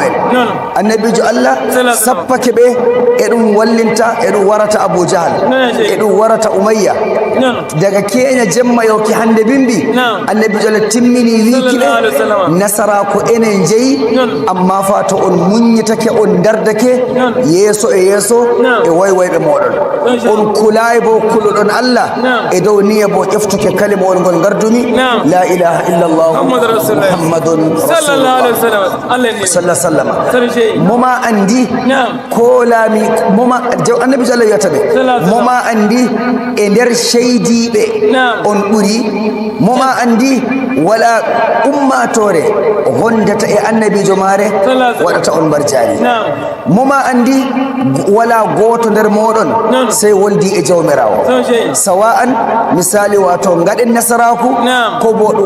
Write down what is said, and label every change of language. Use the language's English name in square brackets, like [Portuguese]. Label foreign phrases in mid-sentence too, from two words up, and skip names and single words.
[Fula] en annabijo Allah sappake ɓe e ɗum wallinta e ɗum warata Abu Jahal e ɗum warata Umayya daga keña jemma yo ki hande bimbi annabijo Allah timmini wiki ɓe nasara ko enen jeyi amma fa to on muññitake on dardake yeeso e yeeso e waywayɓe moɗon on kulay bo kuluɗon Allah e dow niya bo ƴeftuke kalimawol ngol gardumi [Arabic] لا إله إلا الله محمد [Fula] rasulullah sallam moma andi ko laami moma annabi [Arabic] صلى الله عليه وسلم [Fula] moma andi e nder sheydiɓe on ɓuri moma andi wala ummatore gondata e annabijo mare waɗata on barjani moma andi wala goto nder moɗon sai woldi e jawmirawo sawa'an misali wato gaɗen nasaraku ko bo ɗum